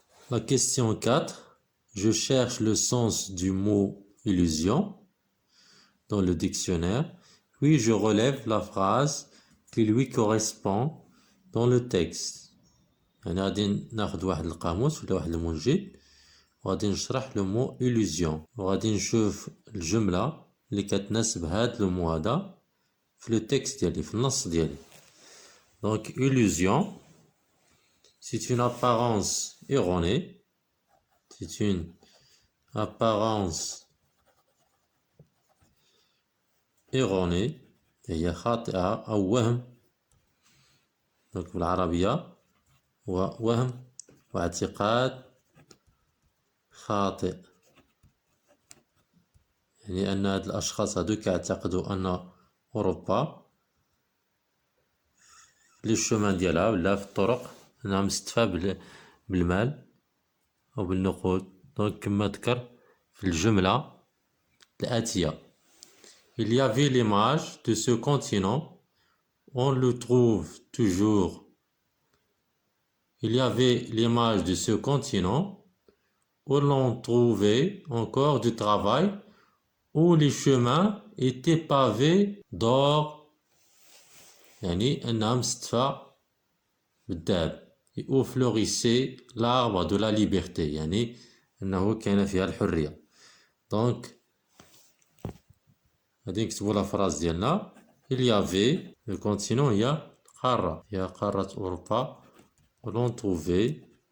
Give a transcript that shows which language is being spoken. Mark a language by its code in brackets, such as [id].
[fr] La question 4. Je cherche le sens du mot illusion dans le dictionnaire, puis je relève la phrase qui lui correspond dans le texte. [ar] يعني غادي ناخد واحد القاموس ولا واحد المنجد وغادي نشرح لو مو illusion وغادي نشوف الجملة اللي كتناسب هاد لو مو هذا في لو تكست ديالي في النص ديالي. [fr] Donc illusion c'est une apparence erronée, c'est une apparence erronée [ar] هي خاطئة أو وهم. donc بالعربية هو وهم واعتقاد خاطئ، يعني أن هاد الأشخاص هادو كيعتقدوا أن أوروبا لي الشومان ديالها ولا في الطرق أنها مستفى بالمال أو بالنقود. دونك كما ذكر في الجملة الآتية [fr] Il y avait l'image de ce continent, on le trouve toujours. Il y avait l'image de ce continent où l'on trouvait encore du travail où les chemins étaient pavés d'or [ar] يعني أنها مستفى بالذهب [fr] et où florissait l'arbre de la liberté [ar] يعني أنه كان فيها الحرية. دونك غادي نكتبو لا فراز ديالنا [fr] il y avait le continent [ar] هي قارة، هي قارة أوروبا. [fr] l'on trouvait